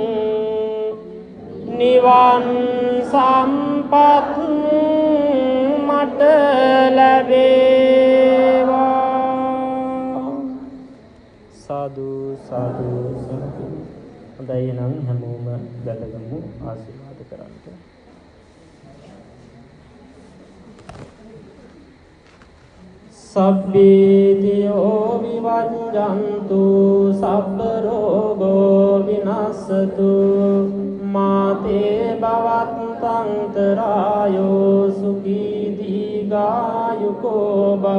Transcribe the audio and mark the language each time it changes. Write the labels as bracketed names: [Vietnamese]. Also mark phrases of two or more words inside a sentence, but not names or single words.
[Sinhala] නිවන් සම්පත් මට ලැබේවා සාදු සාදු සාදු හොඳයි නම් හැමෝම බැලගමු ආශිර්වාද කරන්න [Pali] සබ්බීතියෝ විවජ්ජන්තු සබ්බ රෝගෝ විනස්සතු මාතේ භවත්තන්තරායෝ සුඛී දීඝායුකෝ භව